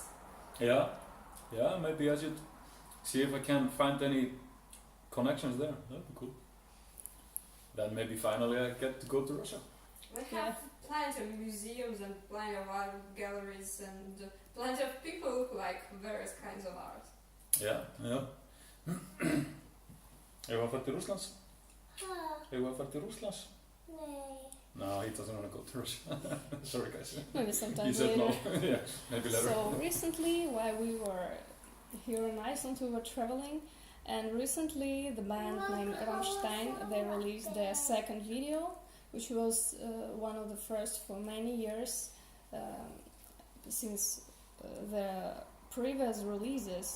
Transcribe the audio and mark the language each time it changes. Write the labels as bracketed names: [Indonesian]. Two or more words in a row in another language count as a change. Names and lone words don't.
[English] Yeah, maybe I should see if I can find any connections there. That'd be cool. Then maybe finally I get to go to Russia. We have plenty of museums and plenty of art galleries and plenty of people who like various kinds of art. Ja. [Icelandic] Hefur að fara til Rússlands? Hefur að fara til Rússlands? [English] No, he doesn't want to go to Russia. Sorry, guys. Maybe He sometime said later. no. Yeah, maybe later. So recently, while we were here in Iceland, we were traveling, and recently the band named Rammstein, they released their second video, which was one of the first for many years since their previous releases.